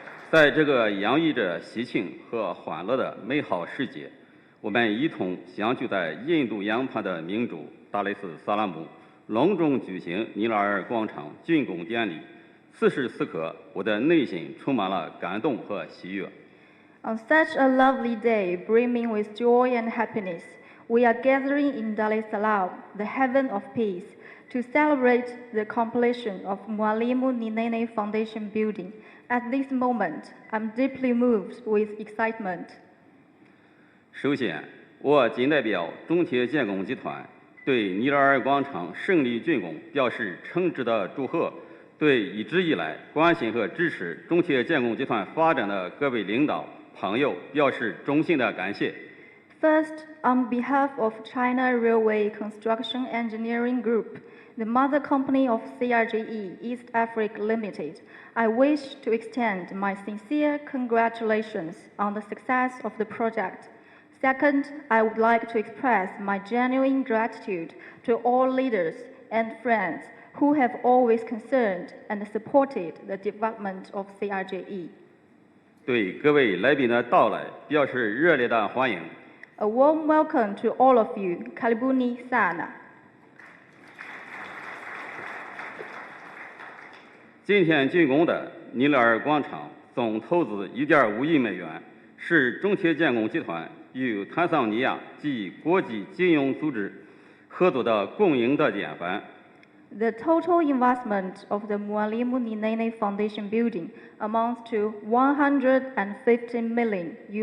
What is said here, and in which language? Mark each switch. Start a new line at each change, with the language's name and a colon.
Chinese: 在这个洋溢着喜庆和欢乐的美好时节，我们一同相聚在印度洋畔的明珠达雷斯萨拉姆，隆重举行尼拉尔广场竣工典礼。此时此刻，我的内心充满了感动和喜悦。
English: On such a lovely day, brimming with joy and happiness, we are gathering in Dar es Salaam, the heaven of peace, to celebrate the completion of Mwalimu Nyerere Foundation building. At this moment, I'm deeply moved with excitement.
Chinese: 首先，我谨代表中铁建工集团对尼拉尔广场胜利竣工表示诚挚的祝贺，对一直以来关心和支持中铁建工集团发展的各位领导朋友表示衷心的感谢。
English: First, on behalf of China Railway Construction Engineering Group, the mother company of CRJE East Africa Limited, I wish to extend my sincere congratulations on the success of the project. Second, I would like to express my genuine gratitude to all leaders and friends who have always concerned and supported the development of CRJE.
Chinese: 对各位来宾的到来表示热烈的欢迎。
English: A warm welcome to all of you.
Swahili: Karibuni sana.
Chinese: 今天竣工的尼拉尔广场总投资1.5亿美元，是中铁建工集团与坦桑尼亚及国际金融组织合作的共赢的典范。
English: The total investment of the Mwalimu Nyerere Foundation building amounts to $150 million.